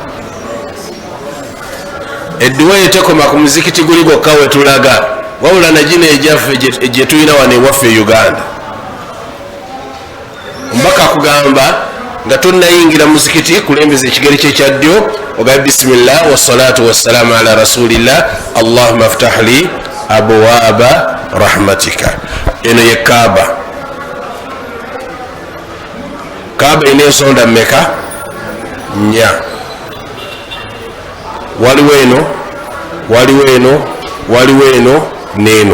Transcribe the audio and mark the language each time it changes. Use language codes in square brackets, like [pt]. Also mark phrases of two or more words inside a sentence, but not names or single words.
[lg] Edduwa etekoma ku muzikiti guli gwokka we tulaga, wabula nagino ejaffe gye tulina wano ewaffe Uganda. Mbaka kugamba nga tonnayingira muzikiti kulembeza ekigere kye kya ddyo, ogabe [ar] بسم الله والصلاة والسلام على رسول الله اللهم افتح لي أبواب رحمتك. [lg] Eno ye Kaaba. Kaaba ina ensonda mmeka? Nnya. Waliwo eno, waliwo eno, waliwo eno n'eno.